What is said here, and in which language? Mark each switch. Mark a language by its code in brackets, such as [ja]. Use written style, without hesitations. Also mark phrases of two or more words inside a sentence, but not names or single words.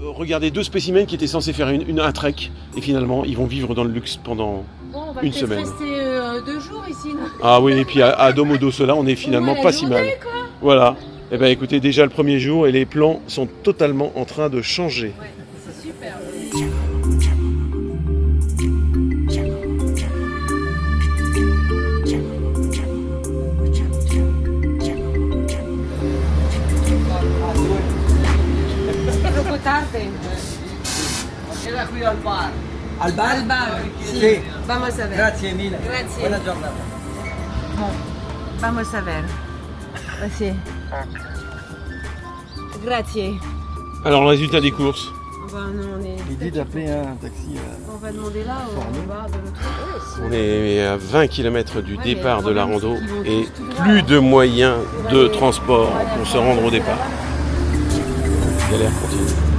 [fr] Regardez 2 spécimens qui étaient censés faire un trek et finalement ils vont vivre dans le luxe pendant une semaine. On va rester 2 jours ici. Non ah oui, et puis à Domodo, cela on est finalement pas si mal. Quoi. Voilà. Eh bien écoutez, déjà le premier jour et les plans sont totalement en train de changer. Ouais, c'est super. [it] Troppo tardi. Era qui al bar. Al bar? Al bar, Sì. [es] Vamos a ver. [it] Grazie mille. Grazie. Buona giornata. [es] Bon, vamos a ver. Grazie. [it] Grazie. [fr] Alors le résultat des courses. L'idée d'appeler un taxi. On va demander là ou en bas de l'autre côté. On est à 20 km du départ de la rando et plus de moyens de transport pour se rendre au départ. Galère continue.